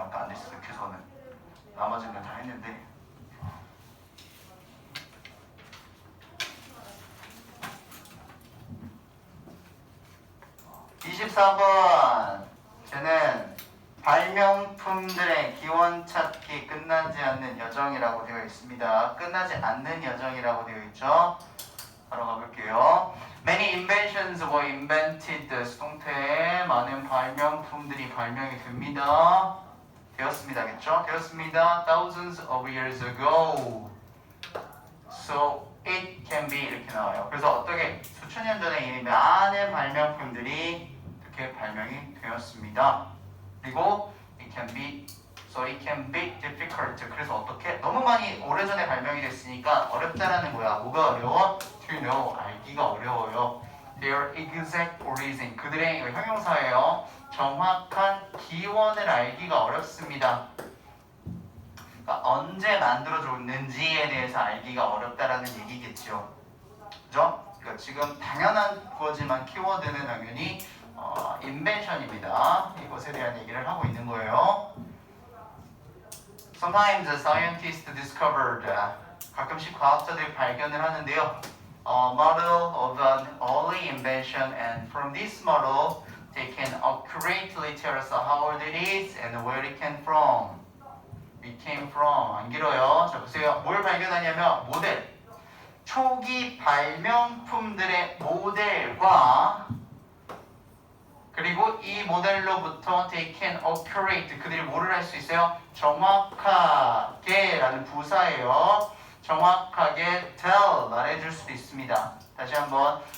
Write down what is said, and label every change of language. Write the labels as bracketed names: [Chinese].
[Korean] 아까 앉아있어서 교서는 나머지는 다 했는데 (24번) 쟤는 발명품들의 기원 찾기 끝나지 않는 여정이라고 되어 있습니다. 끝나지 않는 여정이라고 되어 있죠. 바로 가볼게요. [English] Many inventions were invented. [Korean] 수동태에 많은 발명품들이 발명이 됩니다. 되었습니다겠죠? 되었습니다. [English] Thousands of years ago. So it can be [Korean] 이렇게 나와요. 그래서 어떻게 수천 년 전에 이미 많은 발명품들이 이렇게 발명이 되었습니다. [English] 그리고 it can be difficult. [Korean] 그래서 어떻게 너무 많이 오래전에 발명이 됐으니까 어렵다라는 거야. 뭐가 어려워? [English] To know [Korean] 알기가 어려워요. [English] Their exact origin [Korean] 그들의 형용사예요. 정확한 기원을 알기가 어렵습니다. 그러니까 언제 만들어졌는지에 대해서 알기가 어렵다라는 얘기겠죠. 그죠? 그러니까 지금 당연한 거지만 키워드는 당연히 invention입니다. 이것에 대한 얘기를 하고 있는 거예요. [English] Sometimes scientists discovered [Korean] 가끔씩 과학자들이 발견을 하는데요. [English] A model of an early invention and from this model they can accurately tell us how old it is and where it came from. It came from [Korean] 안 길어요. 자 보세요. 뭘 발견하냐면 모델 초기 발명품들의 모델과 그리고 이 모델로부터 [English] they can accurate [Korean] 그들이 뭐를 할 수 있어요? 정확하게 라는 부사예요. 정확하게 tell 말해줄 수도 있습니다. 다시 한번